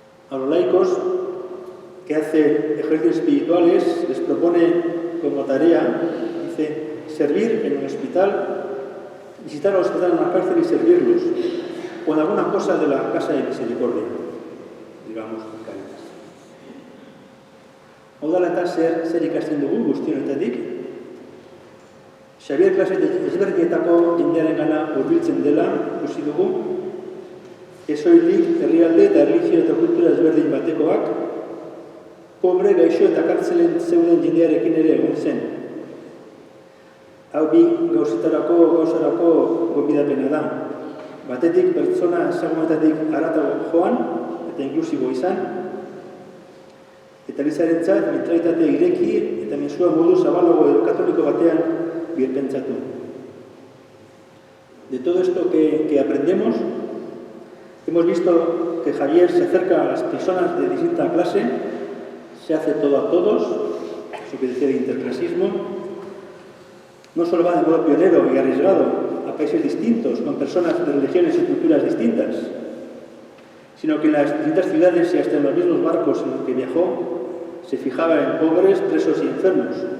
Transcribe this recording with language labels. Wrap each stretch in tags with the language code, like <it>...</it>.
<es>A los laicos que hacen ejercicios espirituales les propone como tarea, dice, servir en el hospital, visitar al hospital en la cárcel y servirlos, o en alguna cosa de la casa de misericordia, digamos, en Cáritas.</es> <eu>Hau da eta zer ikasten dugu guztionetatik. Xabier klase ezberdinetako jendearengana hurbiltzen dela ikusi dugu, ez soilik herrialde eta erlijio eta kultura ezberdin batekoak, pobre, gaixo eta kartzelen zeuden jendearekin ere egon zen. Hau bi gauzarako gonbidapena da. Batetik pertsona ezagunetatik haratago joan eta inklusibo izan, eta Elizarentzat mentralitate ireki eta mezua modu zabalago edo katoliko batean birpentsatu.</eu> <es>De todo esto que aprendemos, hemos visto que Javier se acerca a las personas de distinta clase, se hace todo a todos, eso que decía el interclasismo, no solo va de modo pionero y arriesgado a países distintos, con personas de religiones y culturas distintas, sino que en las distintas ciudades y hasta en los mismos barcos en los que viajó, se fijaba en pobres, presos y enfermos.</es>